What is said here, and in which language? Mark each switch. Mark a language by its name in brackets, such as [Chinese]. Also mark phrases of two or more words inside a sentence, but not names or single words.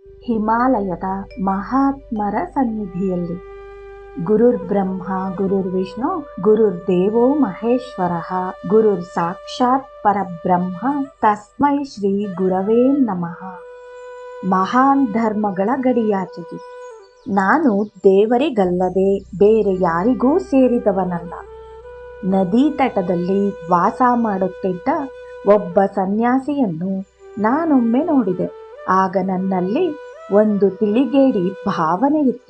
[Kannada] ಹಿಮಾಲಯದ ಮಹಾತ್ಮರ ಸನ್ನಿಧಿಯಲ್ಲಿ [Sanskrit] ಗುರುರ್ ಬ್ರಹ್ಮ ಗುರುರ್ ವಿಷ್ಣು ಗುರುರ್ ದೇವೋ ಮಹೇಶ್ವರ ಗುರುರ್ ಸಾಕ್ಷಾತ್ ಪರಬ್ರಹ್ಮ ತಸ್ಮೈ ಶ್ರೀ ಗುರವೇ ನಮಃ. [Kannada] ಮಹಾನ್ ಧರ್ಮಗಳ ಗಡಿಯಾಚೆಗೆ ನಾನು ದೇವರಿಗಲ್ಲದೆ ಬೇರೆ ಯಾರಿಗೂ ಸೇರಿದವನಲ್ಲ. ನದಿ ತಟದಲ್ಲಿ ವಾಸ ಮಾಡುತ್ತಿದ್ದ ಒಬ್ಬ ಸನ್ಯಾಸಿಯನ್ನು ನಾನೊಮ್ಮೆ ನೋಡಿದೆ. ಆಗ ನನ್ನಲ್ಲಿ ಒಂದು ತಿಳಿಗೇಡಿ ಭಾವನೆಯಿತ್ತು.